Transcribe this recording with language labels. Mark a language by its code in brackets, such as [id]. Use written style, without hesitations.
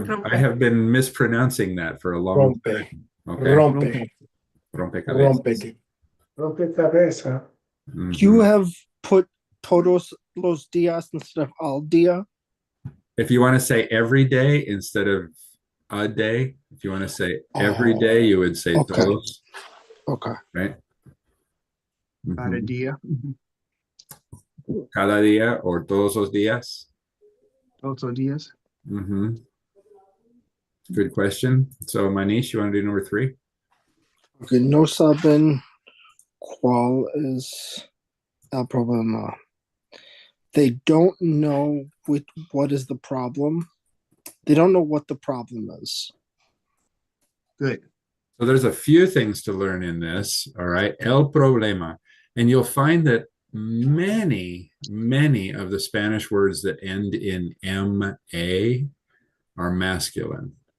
[en] I have been mispronouncing that for a long time. Okay. [es] Rompecabezas. Rompecabezas. [en] You have put [es] todos los días [en] instead of [es] al día. [en] If you want to say every day instead of a day, if you want to say every day, you would say todos. Okay. Right? [es] Cada día. Cada día or todos los días. Todos los días. [en] Good question. So, Manish, you want to do number 3? [es] Okay, no saben cuál es el problema. [en] They don't know what is the problem. They don't know what the problem is. Good. So there's a few things to learn in this. All right. [es] El problema. [en] And you'll find that many of the Spanish words that end in M-A are masculine.